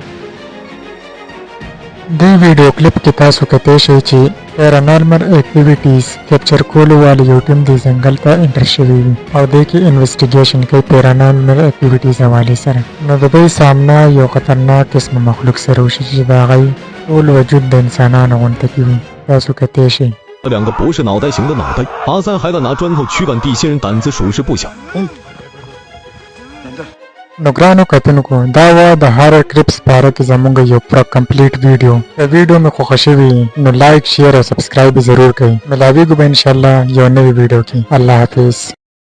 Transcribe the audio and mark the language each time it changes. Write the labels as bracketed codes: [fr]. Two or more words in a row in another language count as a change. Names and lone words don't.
[ps] دې ویډیو کلیپ کې تاسو کتی شئ چې [en] paranormal activities [ps] کیپچر کولو والی یو ټیم دې ځنګل ته انټر شوي وي او دې کې انویسټیګیشن کوي [en] paranormal activities [ps] حوالې سره. نو د دوی سامنا یو خطرناک قسمه مخلوق سره وشي چې د هغوی ټول وجود د انسانانو غونته کې وي. تاسو کتی شئ. [zh] 两个不是脑袋型的脑袋，阿三还在拿砖头驱赶地心人，胆子属实不小。 [ps] نو ګرانو کتونکو، دا وه د [en] horror clips [ps] باره کې زموږ یو پوره [en] complete video. [ps] که ویډیو مې خوښه شوي نو [en] like, share [ps] او سبسکرایب ضرور کړئ. ملاویږو به انشاءالله یو نوې ویډیو کې. الله حافظ.